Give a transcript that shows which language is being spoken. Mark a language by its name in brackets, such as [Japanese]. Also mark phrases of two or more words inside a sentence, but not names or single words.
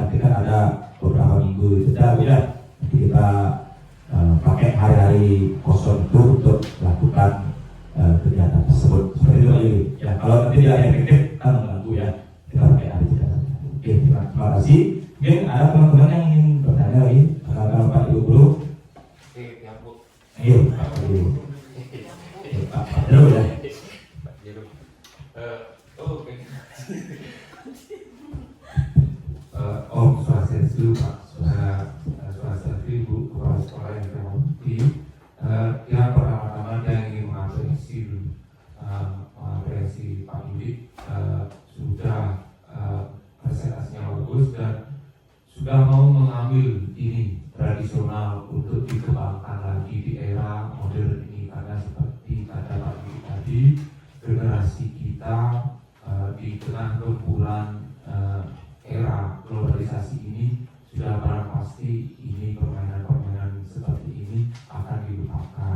[Indonesian] Nanti kan ada beberapa minggu jeda ya. Nanti kita pakai hari-hari kosong itu untuk melakukan kegiatan tersebut. Seperti itu Yuli. Ya, kalau nanti tidak efektif kan mengganggu ya. Kita pakai hari jeda. Oke, terima kasih. Mungkin ada teman-teman yang ingin bertanya lagi. Kalau Pak Ibu guru. Ayo, Pak Ibu. Pak Jero ya. Pak Jero. [Sanskrit] Om Swastiastu, [Indonesian] Pak Swastiastu, Ibu Kepala Sekolah yang saya hormati. Yang pertama-tama saya ingin mengapresiasi Pak Yudi sudah presentasinya bagus dan sudah mau mengambil ini tradisional untuk dikembangkan lagi di era modern ini, karena seperti kata Pak Yudi tadi, generasi kita di tengah gempuran era globalisasi ini sudah barang pasti ini permainan-permainan seperti ini akan dilupakan.